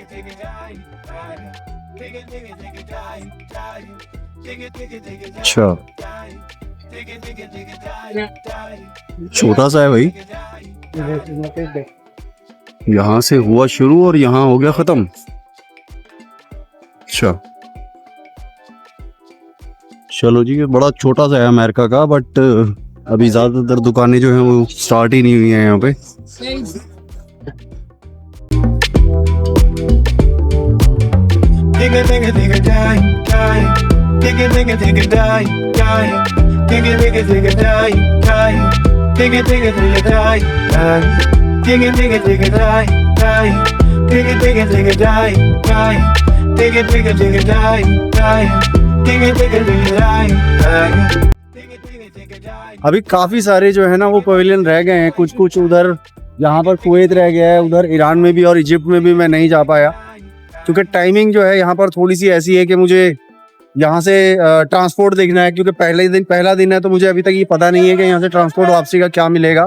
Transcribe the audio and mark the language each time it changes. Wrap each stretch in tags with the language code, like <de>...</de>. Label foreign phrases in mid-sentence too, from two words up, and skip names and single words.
<hi>अच्छा, छोटा सा है भाई, यहाँ से हुआ शुरू और यहाँ हो गया खत्म। अच्छा चलो जी, ये बड़ा छोटा सा है अमेरिका का, बट अभी ज़्यादातर दुकानें जो हैं वो स्टार्ट ही नहीं हुई हैं यहाँ पे। Digga digga digga die, die. Digga digga digga die, die. Digga digga digga die, die. Digga digga digga die, die. Digga digga digga die, die. Digga digga digga die, die. Digga digga digga die, die. Digga digga digga die, die. अभी काफ़ी सारे जो है ना वो पवेलियन रह गए हैं, कुछ कुछ उधर यहाँ पर कुवैत रह गया है, उधर ईरान में भी और इजिप्ट में भी मैं नहीं जा पाया, क्योंकि टाइमिंग जो है यहाँ पर थोड़ी सी ऐसी है कि मुझे यहाँ से ट्रांसपोर्ट देखना है, क्योंकि पहला दिन है, तो मुझे अभी तक ये पता नहीं है कि यहाँ से ट्रांसपोर्ट वापसी का क्या मिलेगा।</hi>